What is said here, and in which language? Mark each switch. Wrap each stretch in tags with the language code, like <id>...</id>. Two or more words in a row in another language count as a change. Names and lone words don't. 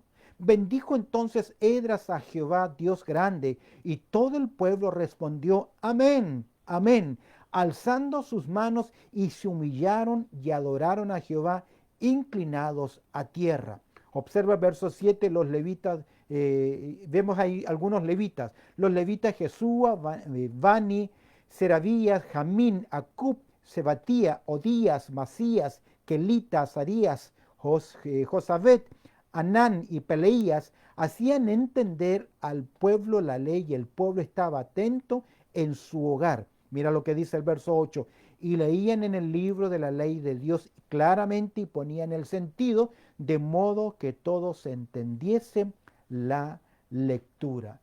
<es>Bendijo entonces Edras a Jehová, Dios grande, y todo el pueblo respondió, amén, amén, alzando sus manos, y se humillaron y adoraron a Jehová, inclinados a tierra. Observa el verso 7, los levitas, vemos ahí algunos levitas. Los levitas Jesúa, Bani, Serabías, Jamín, Acub, Sebatía, Odías, Masías, Kelita, Azarías, Josabet, Anán y Peleías hacían entender al pueblo la ley, y el pueblo estaba atento en su hogar. Mira lo que dice el verso 8. Y leían en el libro de la ley de Dios claramente y ponían el sentido, de modo que todos entendiesen la lectura.</es>